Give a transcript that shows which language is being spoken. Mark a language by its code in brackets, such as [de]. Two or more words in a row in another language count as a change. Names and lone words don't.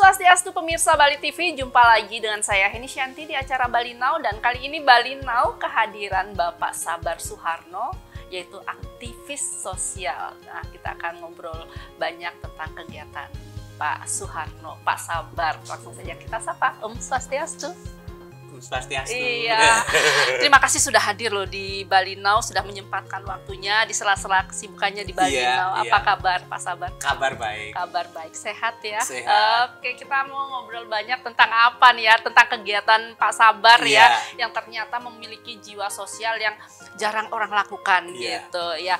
[id] Swastiastu pemirsa Bali TV, jumpa lagi dengan saya Heni Shanti di acara Bali Now, dan kali ini Bali Now kehadiran Bapak Sabar Suharno, yaitu aktivis sosial. Nah, kita akan ngobrol banyak tentang kegiatan Pak Suharno, Pak Sabar. Langsung saja kita sapa. Swastiastu. Swastiastu. Iya. Terima kasih sudah hadir loh di Bali Now, sudah menyempatkan waktunya di sela-sela kesibukannya di Bali Now. Apa kabar Pak Sabar? Kabar baik. Kabar baik, sehat ya? Sehat. Oke, kita mau ngobrol banyak tentang apa nih ya? Tentang kegiatan Pak Sabar ya, yang ternyata memiliki jiwa sosial yang jarang orang lakukan gitu ya.